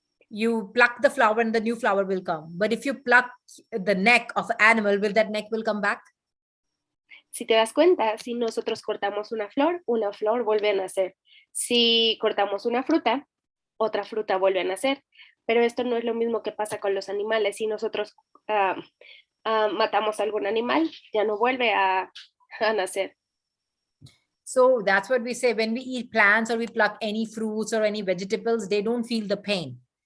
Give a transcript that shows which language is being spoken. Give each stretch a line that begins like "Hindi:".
English: You pluck the flower and the new flower will come. But if you pluck the neck of an animal, will that neck will come back?
Spanish: Si te das cuenta, si nosotros cortamos una flor vuelve a nacer. Si cortamos una fruta, otra fruta vuelve a nacer. Pero esto no es lo mismo que pasa con los animales. Si nosotros matamos a algún animal, ya no vuelve a nacer.
English: So that's what we say when we eat plants or we pluck any fruits or any vegetables, they don't feel the pain.